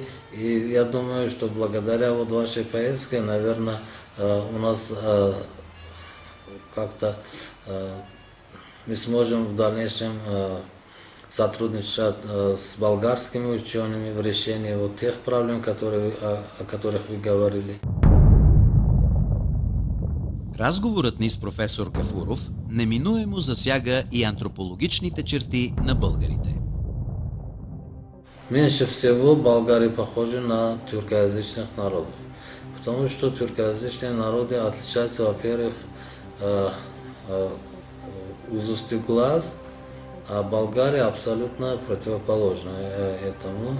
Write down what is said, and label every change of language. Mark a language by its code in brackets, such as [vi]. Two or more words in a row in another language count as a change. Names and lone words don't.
[ru] И я думаю, что благодаря вот вашей поездке, наверное, у нас как-то мы сможем в дальнейшем сотрудничать с болгарскими учеными в решении вот тех проблем, о которых вы говорили. [bg] Разговорът ни с професор Гафуров неминуемо засяга и антропологичните черти на българите. [ru] Меньше всего Болгария похожа на тюркоязычных народов, потому что тюркоязычные народы отличаются, во-первых, узостью глаз, а Болгария абсолютно противоположна этому.